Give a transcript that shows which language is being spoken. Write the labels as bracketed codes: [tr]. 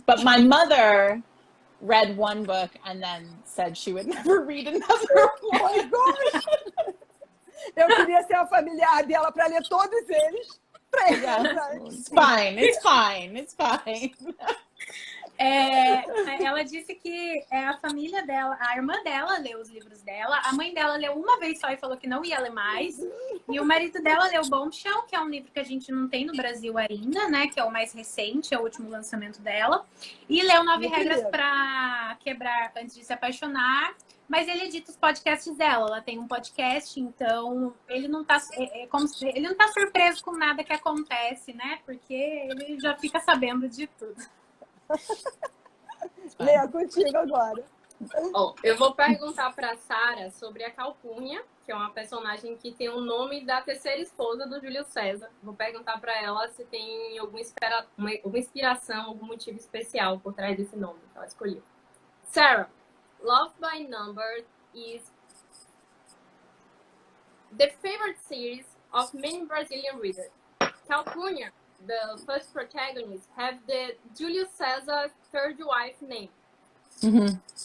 [en] But my mother read one book and then said she would never read another one. Oh my gosh! [pt] Eu queria ser a familiar dela para ler todos eles. [en] It's fine. [pt] Ela disse que a família dela, a irmã dela leu os livros dela, a mãe dela leu uma vez só e falou que não ia ler mais, e o marido dela leu Bombshell, que é um livro que a gente não tem no Brasil ainda, né? Que é o mais recente, é o último lançamento dela, e leu 9 regras para quebrar antes de se apaixonar. Mas ele edita os podcasts dela. Ela tem um podcast, então ele não tá, ele não tá surpreso com nada que acontece, né? Porque ele já fica sabendo de tudo. Lea, contigo agora. Bom, eu vou perguntar para Sarah sobre a Calpurnia, que é uma personagem que tem o nome da terceira esposa do Júlio César. Vou perguntar para ela se tem alguma inspiração, algum motivo especial por trás desse nome que ela escolheu. [en] Sarah, Love by Numbers is the favorite series of many Brazilian readers. Calpurnia, the first protagonist, have the Julio Cesar third wife name. Mm-hmm.